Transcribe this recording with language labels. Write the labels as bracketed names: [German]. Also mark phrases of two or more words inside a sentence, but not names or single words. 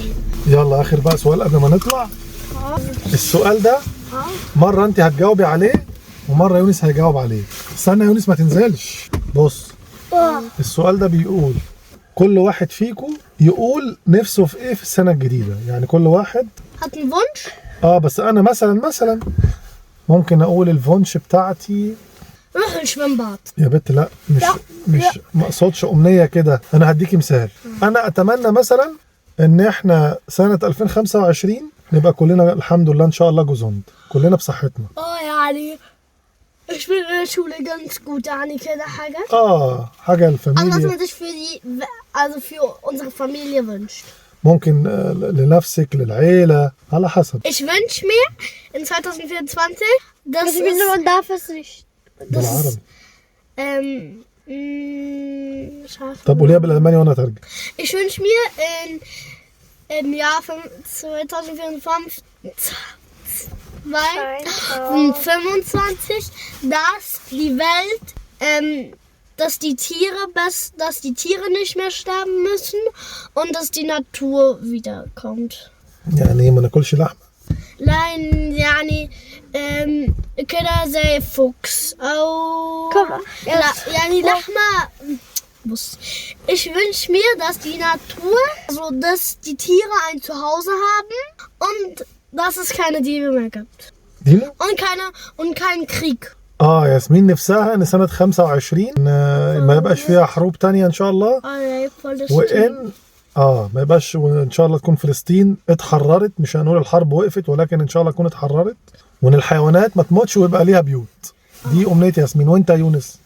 [Arabic] يلا اخر بقى سؤال قبل ما نطلع. السؤال ده مرة انت هتجاوبي عليه ومرة يونس هيجاوب عليه. استنى يا يونس ما تنزلش. بص السؤال ده بيقول كل واحد فيكم يقول نفسه في ايه في السنة الجديدة، يعني كل واحد [German] hat einen Wunsch. [Arabic] بس انا مثلا ممكن اقول الفونش بتاعتي روح الشويمباد. يا بنت لا مش ما اقصدش امنية كده، انا هديكي مثال. انا اتمنى مثلا ان احنا سنة 2025 نبقى كلنا الحمد لله ان شاء الله جوزوند، كلنا بصحتنا. [German] يعني ich will in der Schule ganz gut, [Arabic] يعني كده حاجة. حاجة [German] Also was [Arabic] الفاميليا. [German] man sich also für unsere Familie wünscht. [Arabic] ممكن لنفسك للعيلة على حسب. [German] Ich wünsche mir in 2024, dass man darf es nicht. [Arabic] بالعربي. مش عارفة. طب قوليها بالألماني وأنا أترجم. [German] Ich wünsche mir im Jahr 2025, dass die Welt, dass die Tiere nicht mehr sterben müssen und dass die Natur wiederkommt. [Arabic] يعني ما ناكلش لحمة. Nein, يعني كده زي فوكس أو يعني لحمة. [German] Ich wünsche mir, dass die Natur, also dass die Tiere ein Zuhause haben und dass es keine Diebe mehr gibt. [Arabic] دينا؟ [German] Und keinen Krieg. [Arabic] ياسمين نفسها ان سنة 25 ما يبقاش فيها حروب تانية ان شاء الله. وان ما يبقاش، وان شاء الله تكون فلسطين اتحررت، مش هنقول الحرب وقفت ولكن ان شاء الله تكون اتحررت، وان الحيوانات ما تموتش ويبقى ليها بيوت. دي امنية ياسمين. وانت يا يونس؟